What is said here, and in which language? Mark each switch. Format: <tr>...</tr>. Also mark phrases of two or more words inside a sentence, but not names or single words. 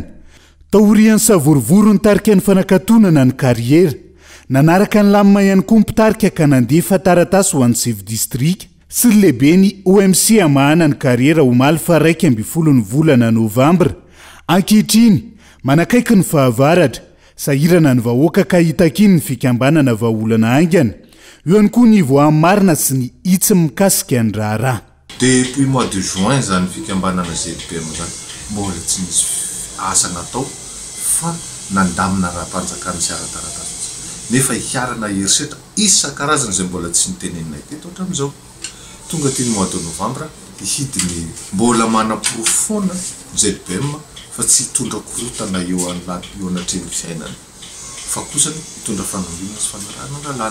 <mg>Taorian'ny savorivory nitarika ny fanakatonana ny kariera, nanaraka ny lamina ihany koa mpitarika ka nandefa taratasy ho an'ny Save District sy ny lehibe ny OMC amahana ny kariera omaly fa 1 ny volana Novambra. Ankehitriny manakaiky ny fahavaratra sahirana ny vahoaka ka hitakiny ny fikambanana vahaolana aingana. Eo ihany koa ny voamarina sy ny hitsy mikasika ny raharaha.</mg> <fr>Depuis mois de juin</fr> <mg>zany fikambanana ZPM zany mbola tsy nisy asa natao fa nandamina raha-mpanjakana sy ara-taratasy. Nefa hiarana herisetra isan-karazany izay mbola tsy nitenenina teto hatramin'izao. Tonga teny</mg> <fr>mois de novembre</fr> <mg>hidiny mbola manaporofona ZPM fa tsy hitondra korotana eo anatreny fiainana fa kosa hitondra fanambiana sy fanarahana lalàna.</mg>